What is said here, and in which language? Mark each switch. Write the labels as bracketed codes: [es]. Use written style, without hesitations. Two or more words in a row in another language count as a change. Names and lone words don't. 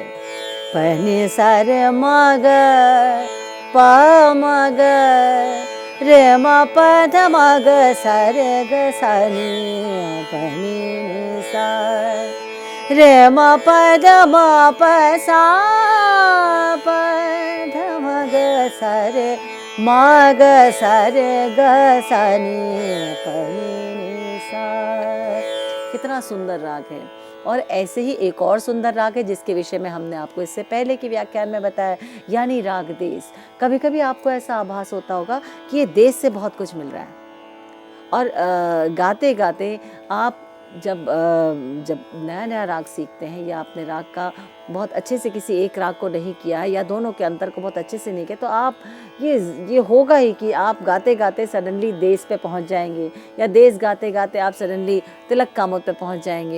[hi] प नि सा रे म ग प म ग रे म प ध म ग सा रे ग सा नी प नि सा रे म प द म प सा प ध म ग सा रे म ग सा रे ग सा नी प नि सा। कितना सुंदर राग है। और ऐसे ही एक और सुंदर राग है जिसके विषय में हमने आपको इससे पहले के व्याख्यान में बताया, यानी राग देश। कभी कभी आपको ऐसा आभास होता होगा कि ये देश से बहुत कुछ मिल रहा है, और गाते गाते आप जब नया नया राग सीखते हैं या आपने राग का बहुत अच्छे से किसी एक राग को नहीं किया है या दोनों के अंतर को बहुत अच्छे से नहीं किया, तो आप ये होगा ही कि आप गाते गाते सडनली देश पे पहुंच जाएंगे, या देश गाते गाते आप सडनली तिलक कामोद पे पहुंच जाएंगे।